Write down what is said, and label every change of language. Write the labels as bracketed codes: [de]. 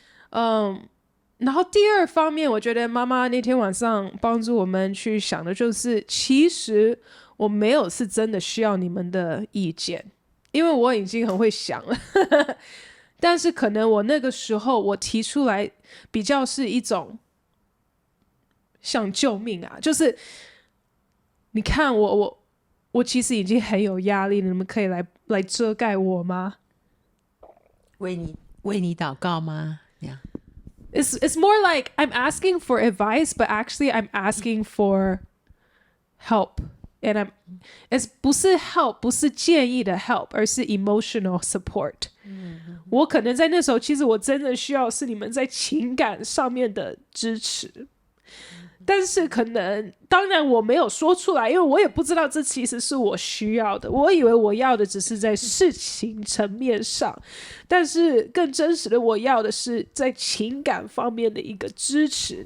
[zh] 然后第二方面，我觉得妈妈那天晚上帮助我们去想的就是，其实我没有是真的需要你们的意见，因为我已经很会想了但是可能我那个时候我提出来比较是一种像救命啊，就是你看我其实已经很有压力了，你们可以来遮盖我吗？为你祷告吗？ [en] yeah. It's more like I'm asking for advice, but actually I'm asking for help And it's [zh] 不是 [en] help， [zh] 不是建议的 [en] help， [zh] 而是 [en] emotional support。 [zh] 我可能在那时候，其实我真的需要是你们在情感上面的支持。但是可能当然我没有说出来，因为我也不知道这其实是我需要的，我以为我要的只是在事情层面上，但是更真实的我要的是在情感方面的一个支持。